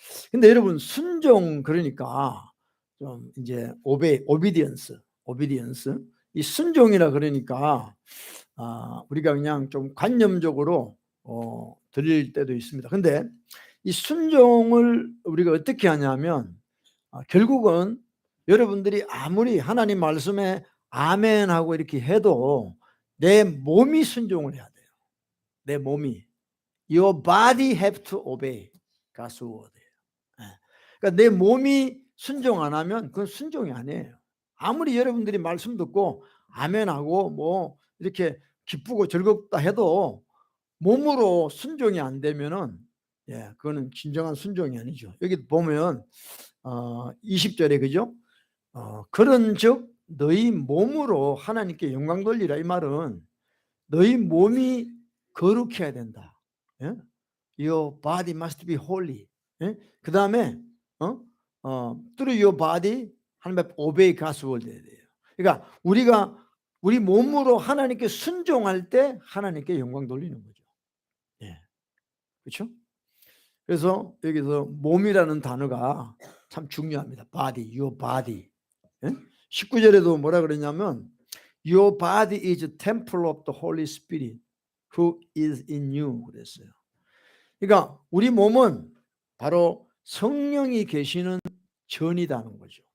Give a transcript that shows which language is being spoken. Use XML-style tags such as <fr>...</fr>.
<ko>근데 여러분 순종 그러니까 좀 이제 오비디언스 이 순종이라 그러니까 우리가 그냥 좀 관념적으로 드릴 때도 있습니다. 근데 이 순종을 우리가 어떻게 하냐면 결국은 여러분들이 아무리 하나님 말씀에 아멘 하고 이렇게 해도 내 몸이 순종을 해야 돼요. 내 몸이.</ko> <en>Your body have to obey God's word.</en> <ko>그러니까 내 몸이 순종 안 하면 그건 순종이 아니에요. 아무리 여러분들이 말씀 듣고 아멘하고 뭐 이렇게 기쁘고 즐겁다 해도 몸으로 순종이 안 되면은 그거는 진정한 순종이 아니죠. 여기 보면 20절에 그죠? 그런즉 너희 몸으로 하나님께 영광 돌리라. 이 말은 너희 몸이 거룩해야 된다.</ko> <en>Your body must be holy.</en> <ko>그 다음에</ko> <en>through your body</en> <ko>하나님 앞에</ko> <en>obey God's word</en> <ko>해야 돼요. 그러니까 우리 몸으로 하나님께 순종할 때 하나님께 영광 돌리는 거죠. 그렇죠? 그래서 여기서 몸이라는 단어가 참 중요합니다.</ko> <en>body, your body.</en> <ko>19절에도 뭐라 그러냐면</ko> <en>Your body is a temple of the Holy Spirit who is in you</en> <ko>그랬어요. 그러니까 우리 몸은 바로 성령이 계시는 전이라는 거죠.</ko>